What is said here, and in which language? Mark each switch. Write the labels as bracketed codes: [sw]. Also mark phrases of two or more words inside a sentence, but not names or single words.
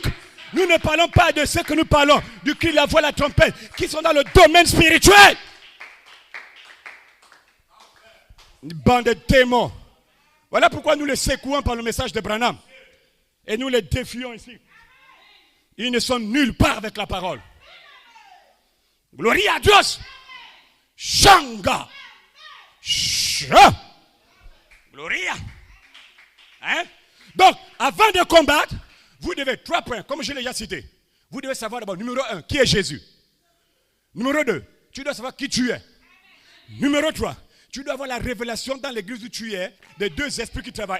[fr] Nous ne parlons pas de ce que nous parlons, du cri, la voix, la trompette, qui sont dans le domaine spirituel. Une bande de démons. Voilà pourquoi nous les secouons par le message de Branham. Et nous les défions ici. Ils ne sont nulle part avec la parole. [es] Gloria a Dios. Shanga. [fr] Gloria. Hein? Donc, avant de combattre, vous devez, 3 points, comme je l'ai déjà cité. Vous devez savoir d'abord, numéro 1, qui est Jésus. Numéro 2, tu dois savoir qui tu es. Numéro 3, tu dois avoir la révélation dans l'église où tu es, des 2 esprits qui travaillent.